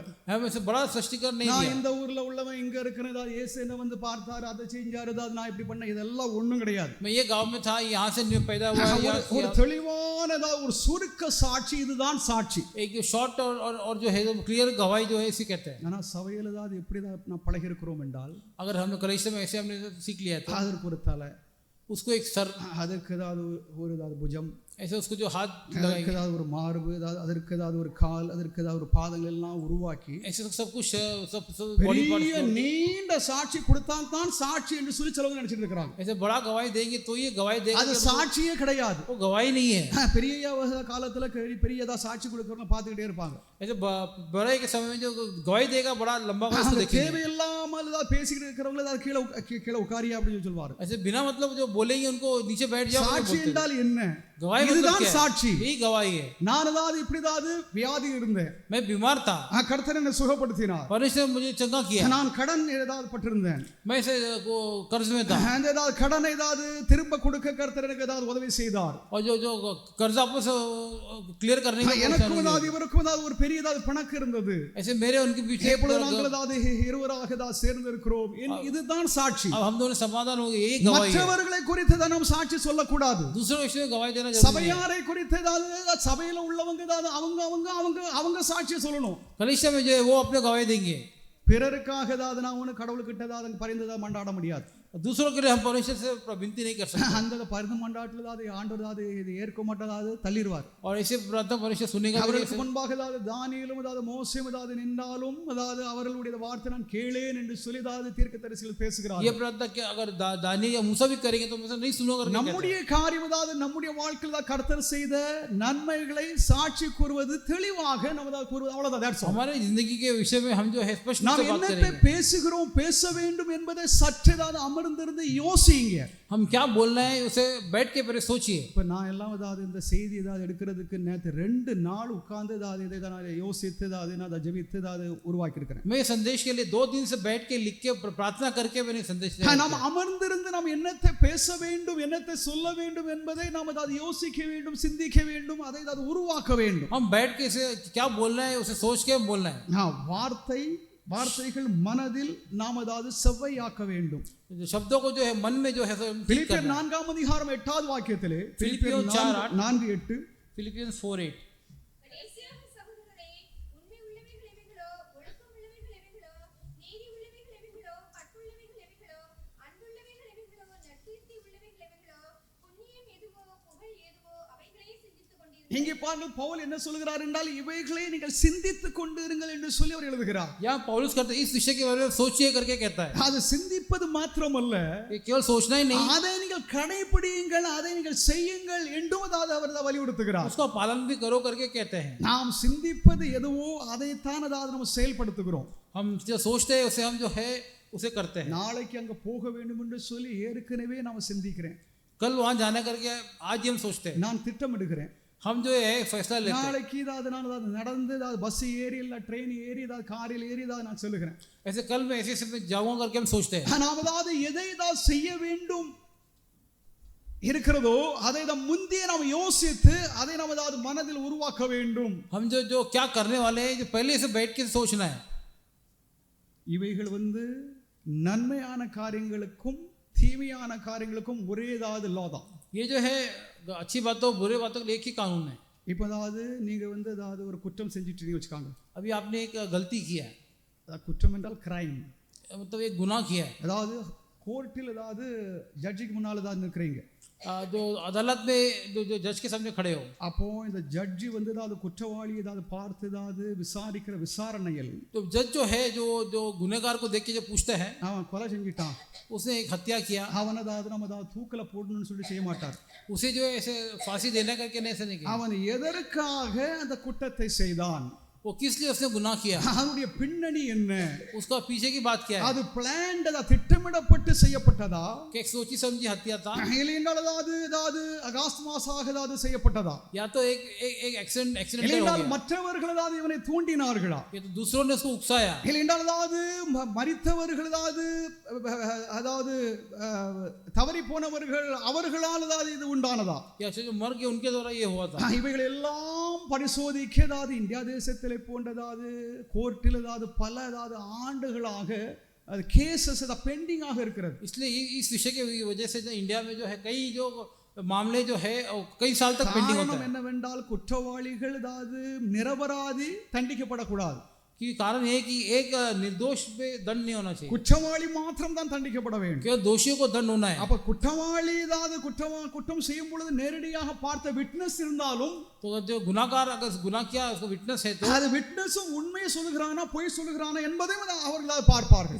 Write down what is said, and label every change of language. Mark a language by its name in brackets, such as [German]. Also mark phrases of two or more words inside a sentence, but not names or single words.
[Hindi] हम ऐसे बड़ा स्पष्टीकरण नहीं [Tamil] நான் [Hindi] दिया. [Tamil] இந்த ஊர்ல உள்ளவன் இங்க இருக்கிறேன், அதாவது இயேசு என்ன வந்து பார்த்தாரு, அதை செஞ்சாரு, அதாவது நான் இப்படி பண்ண, இதெல்லாம் ஒண்ணும் கிடையாது. [Hindi] मैं ये गांव में था, यहाँ से मैं पैदा हुआ, [Tamil] ஒரு தெளிவான ஒரு சுருக்க சாட்சி, இதுதான் சாட்சி. [Hindi] एक शॉर्ट और जो है क्लियर गवाही जो है इसी कहते हैं. [Tamil] ஆனா சபையில அதாவது எப்படி நான் பழகி இருக்கிறோம் என்றால், [Hindi] अगर हमने कलीसिया में ऐसे हमने सीख लिया तो [Tamil] அதற்கு ஒரு தலை, [Hindi] उसको एक सर, [Tamil] அதற்கு ஏதாவது ஒரு புஜம், [Hindi] ऐसे उसको जो हाथ [Tamil] அதற்கு ஏதாவது ஒரு மார்பு, அதற்கு ஏதாவது ஒரு கால், அதற்கு ஏதாவது ஒரு பாதங்கள் எல்லாம் உருவாக்கி [Hindi] ऐसे सब कुछ सब बॉडी பெரிய पार्ट्स [Tamil] நீண்ட சாட்சி கொடுத்தால் தான் சாட்சி என்று சொல்லி சிலவங்க நினைச்சிட்டு இருக்காங்க. [Hindi] ऐसे बड़ा गवाही देंगे तो ये गवाही देगा, [Tamil] அது சாட்சியே கிடையாது. [Hindi] वो गवाही नहीं है. [Tamil] பெரிய காலத்துல பெரிய ஏதாவது சாட்சி கொடுக்கறவங்க பார்த்துக்கிட்டே இருப்பாங்க. [Hindi] ऐसे बड़े के समय में जो गवाही देगा बड़ा लंबा का उसको देखेंगे. [Tamil] தேவையில்லாமல் ஏதாவது பேசிக்கிட்டு இருக்கிறவங்க ஏதாவது கீழே உட்காரியா அப்படின்னு சொல்லுவாரு. [Hindi] ऐसे बिना मतलब जो बोलेंगे उनको नीचे बैठ जाओ. [Tamil] சாட்சி என்றால் என்ன? [Hindi] गवाही [Tamil] இதுதான் சாட்சி. [Hindi] यही गवाही है। [Tamil] நான் ஏதாவது இப்படிதாவது வியாதி இருந்தேன், [Hindi] मैं बीमार था, [Tamil] கர்த்தர் என்னை சுகப்படுத்தினார். [Hindi] परमेश्वर ने मुझे चंगा किया। [Tamil] நான் கடன் ஏதாவது பட்டிருந்தேன், [Hindi] मैं इसे कर्ज में था, [Tamil] அந்த ஏதாவது கடனை ஏதாவது திரும்ப கொடுக்க கர்த்தர் எனக்கு ஏதாவது உதவி செய்தார். [Hindi] और जो कर्ज आपस क्लियर करने का [Tamil] எனக்கும் ஏதாவது இவருக்கும் ஏதாவது ஒரு பெரிய ஏதாவது பணக்கு இருந்தது, [Hindi] ऐसे मेरे उनके पीछे [Tamil] எப்பொழுது நாங்கள் ஏதாவது இருவராக ஏதாவது சேர்ந்து இருக்கிறோம், இதுதான் சாட்சி. [Hindi] अब हम दोनों समाधान हो गए, यही गवाही है। [Tamil] மற்றவர்களை குறித்து தான் நாம் சாட்சி சொல்லக்கூடாது. [Hindi] दूसरों विषय में गवाही देना जरूरी है। [Tamil] சபையாரை குறித்து ஏதாவது சபையில உள்ளவங்க ஏதாவது அவங்க சாட்சியை சொல்லணும். [Hindi] कलीसिया में जो है वो अपने गवाही देंगे। [Tamil] பிறருக்காக ஏதாவது நான் ஒன்று கடவுளுக்கிட்ட ஏதாவது பரிந்ததா மண்டாட முடியாது. [Hindi] दूसरों के लिए हम परमेश्वर से विनती नहीं कर सकते, [Tamil] அந்த பரிந்து மண்டாட்டில் ஏதாவது ஆண்டவர் ஏதாவது இது ஏற்க மாட்டதாவது தள்ளிடுவார். [Hindi] और ऐसे प्रार्थना परमेश्वर सुनेगा। [Tamil] அவர்களுக்கு முன்பாக ஏதாவது தானியேலும் ஏதாவது மோசேயும் ஏதாவது நின்றாலும் ஏதாவது அவர்களுடைய வார்த்தை நான் கேளேன் என்று சொல்லி ஏதாவது தீர்க்கதரிசிகள் பேசுகிறார். [Hindi] ये प्रार्थना कि अगर दानियेल या मूसा भी करेंगे तो मूसा नहीं सुनोगे। [Tamil] நம்முடைய காரியம் ஏதாவது நம்முடைய வாழ்க்கையில் கர்த்தர் செய்த நன்மைகளை சாட்சி கூறுவது தெளிவாக நம்ம கூறுவது அவ்வளவுதான். [English] that's all. [Hindi] हमारे जिंदगी के विषय में हम जो है स्पष्ट [Tamil] நாம் [Hindi] बात [Tamil] என்னத்தை [Hindi] करेंगे। [Tamil] பேசுகிறோம் பேச வேண்டும் என்பதை சற்று ஏதாவது அமர்ந்திருந்து யோசிங்க. [Hindi] हम क्या बोलना है उसे बैठ के पहले सोचिए। [Tamil] இப்ப நான் எல்லாம் ஏதாவது இந்த செய்தி ஏதாவது எடுக்கிறதுக்கு நேற்று 2 நாள் உட்கார்ந்து ஏதாவது இதை நான் யோசித்து ஏதாவது நான் அதை ஜெபித்து ஏதாவது உருவாக்கி இருக்கிறேன். [Hindi] मैं संदेश के लिए 2 दिन से बैठ के लिख के प्रार्थना करके मैंने संदेश [Tamil] நாம் அமர்ந்திருந்து நாம் என்னத்தை பேச வேண்டும் என்னத்தை சொல்ல வேண்டும் என்பதை நாம் ஏதாவது யோசிக்க வேண்டும், சிந்திக்க வேண்டும், அதை ஏதாவது உருவாக்க வேண்டும். [Hindi] हम बैठ के इसे क्या बोलना है उसे सोच के बोलना है। [Tamil] வார்த்தைகள் மனதில் நாம் ஏதாவது செவ்வையாக்க வேண்டும். [Hindi] शब्दों को जो है मन में जो है [Tamil] பிலிப்பியர் 4 அதிகாரம் 8வது வாக்கியத்திலே பிலிப்பியர் 4:8 [English] Philippians 4:8 [Tamil] கடைசியாக சகோதரரே, உண்மை உள்ளவைகள் எவைகளோ, ஒழுக்கம் உள்ளவைகள் எவைகளோ, நீதி உள்ளவைகள் எவைகளோ, பற்றுள்ளவைகள் எவைகளோ, அன்புள்ளவைகள் எவைகளோ, நற்கீர்த்தி உள்ளவைகள் எவைகளோ, புண்ணியம் எதுவோ, புகழ் எதுவோ, அவைகளே சிந்தித்துக் கொண்டிருங்கள். இங்கே பாருங்கள், பவுல் என்ன சொல்கிறார் என்றால் இவைகளை நீங்கள் சிந்தித்துக் கொண்டிருங்கள் என்று சொல்லி அவர் எழுதுகிறார். [Hindi] यहाँ पौलुस कहता है इस विषय के बारे में सोचिए करके कहता है। [Tamil] அது சிந்திப்பது மாத்திரமல்ல, [Hindi] ये केवल सोचना ही नहीं, [Tamil] அதை நீங்கள் கடைபிடியுங்கள், அதை நீங்கள் செய்யுங்கள் என்றும் அவர் வலியுறுத்துகிறார். [Hindi] उसका पालन भी करो करके कहते हैं। [Tamil] நாம் சிந்திப்பது எதுவோ அதைத்தான் அதாவது நம்ம செயல்படுத்துகிறோம். [Hindi] हम जो सोचते हैं उसे हम जो है उसे करते हैं। [Tamil] நாளைக்கு அங்க போக வேண்டும் என்று சொல்லி ஏற்கனவே நான் சிந்திக்கிறேன், [Hindi] कल वहां जाने करके आज ही हम सोचते हैं, [Tamil] நான் திட்டமிடுகிறேன். [Hindi] हम जो है फैसला लेते हैं। [Tamil] நாளைக்கு ஏதாவது நான் ஏதாவது நடந்து ஏதாவது பஸ் ஏறி இல்லை ட்ரெயின் ஏறி ஏதாவது காரில் ஏறி ஏதாவது நான் சொல்லுகிறேன். [Hindi] ऐसे कल मैं ऐसे में जाऊंगा करके हम सोचते हैं। [Tamil] நாம் ஏதாவது எதை ஏதாவது செய்ய வேண்டும் இருக்கிறதோ அதை நாம் முந்தைய நாம் யோசித்து அதை நாம் ஏதாவது மனதில் உருவாக்க வேண்டும். [Hindi] हम जो क्या करने वाले हैं जो पहले से बैठ के सोचना है। [Tamil] இவைகள் நன்மையான காரியங்களுக்கும் தீமையான காரியங்களுக்கும் ஒரே ஏதாவது லா தான். [Hindi] ये जो है अच्छी बातों बुरे बातों के लिए एक ही कानून है। [Tamil] இப்போ ஏதாவது நீங்க ஏதாவது ஒரு குற்றம் செஞ்சுட்டு வச்சுக்காங்க, [Hindi] अभी आपने एक गलती किया है, [Tamil] அதாவது குற்றம் என்றால் கிரைம், [Hindi] मतलब एक गुनाह किया है। [Tamil] அதாவது கோர்ட்டில் ஏதாவது ஜட்ஜுக்கு முன்னால் ஏதாவது நிற்கிறீங்க, [Hindi] जो अदालत में जो जज के सामने खड़े हो, [Tamil] அப்போ இந்த ஜட்ஜி ஏதாவது குற்றவாளி ஏதாவது பார்த்து ஏதாவது விசாரிக்கிற விசாரணையில் [Hindi] तो जज जो है जो गुनहगार को देख के जो पूछते हैं [Tamil] அவன் கொலை செஞ்சிட்டான், [Hindi] उसने एक हत्या किया, [Tamil] அவன் ஏதாவது நம்ம ஏதாவது தூக்கில போடணும்னு சொல்லி செய்ய மாட்டார். [Hindi] उसे जो है ऐसे फांसी देने करके नहीं ऐसे नहीं किया। [Tamil] அவன் எதற்காக அந்த குற்றத்தை செய்தான், [Hindi] वो किस लिए उसने गुनाह किया, [Tamil] அவனுடைய பின்னணி என்ன, [Hindi] उसका पीछे की बात क्या है, [Tamil] அது பிளான்டா திட்டமிடப்பட்டு செய்யப்பட்டதா, [Hindi] कि एक सोची समझी हत्या था, [Tamil] இல்லையென்றால் ஏதாவது அகாஸ்மாசாக ஏதாவது செய்யப்பட்டதா, [Hindi] या तो एक एक्सीडेंट हो [Tamil] இல்லையென்றால் [Hindi] गया, [Tamil] மற்றவர்கள் ஏதாவது இவனை தூண்டினார்களா, [Hindi] ये तो दूसरों ने उसको उकसाया, [Tamil] இல்லையென்றால் ஏதாவது மரித்தவர்கள் ஏதாவது தவறி போனவர்கள் அவர்களால் ஏதாவது இது உண்டானதா, [Hindi] या जो मर गए उनके द्वारा ये हुआ था। [Tamil] இவைகள் எல்லாம் பரிசோதிக்க ஏதாவது இந்தியா தேசத்தில் போன்றதாவது கோர்ட்டில் ஏதாவது பல ஏதாவது ஆண்டுகளாக அது [English] cases pending [Tamil] ஆக இருக்கிறது. [Hindi] इसलिए इस विषय की वजह से जो इंडिया में जो है कई जो मामले जो है कई साल तक पेंडिंग होता है। [Tamil] என்னவென்றால் குற்றவாளிகள் ஏதாவது நிரபராதி தண்டிக்கப்படக்கூடாது. [Hindi] कि कारण ये कि एक निर्दोष पे दंड नहीं होना चाहिए, [Tamil] குற்றவாளி மாத்திரம் தான் தண்டிக்கப்பட வேண்டும். [Hindi] केवल दोषियों को दंड होना है। [Tamil] அப்ப குற்றவாளி ஏதாவது குற்றம் செய்யும் பொழுது நேரடியாக பார்த்த விட்னஸ் இருந்தாலும், [Hindi] तो जो गुनाहगार अगर गुनाह किया उसको विटनेस है तो [Tamil] அது விட்னஸும் உண்மையை சொல்லுகிறானா பொய் சொல்லுகிறானா என்பதையும் அவர்கள் பார்ப்பார்கள்.